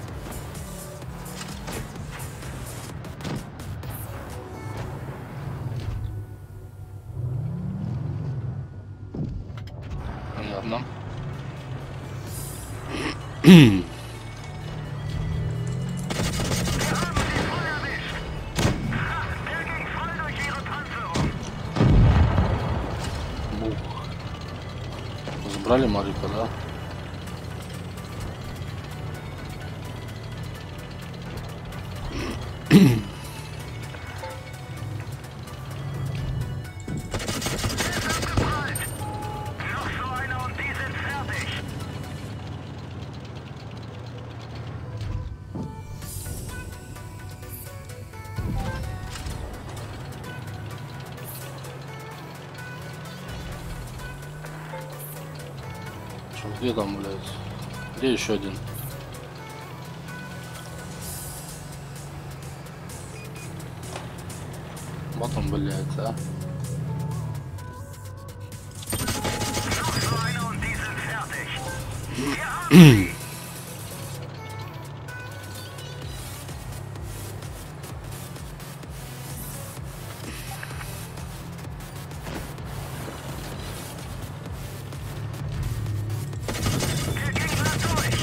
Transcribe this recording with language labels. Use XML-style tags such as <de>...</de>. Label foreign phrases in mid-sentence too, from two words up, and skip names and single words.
<ru>Понятно.</ru> <de>Der ging voll durch ihre Panzerung!</de> <ru>Бух. Забрали Марика, да?</ru> <de>Abgeprallt! Noch so einer und die sind fertig!</de> <ru>Что, где там, блядь? Где еще один? Вот он, блядь, а?</ru> <de>Noch so einer und die sind fertig! Wir haben sie! Wir gehen glatt durch!</de>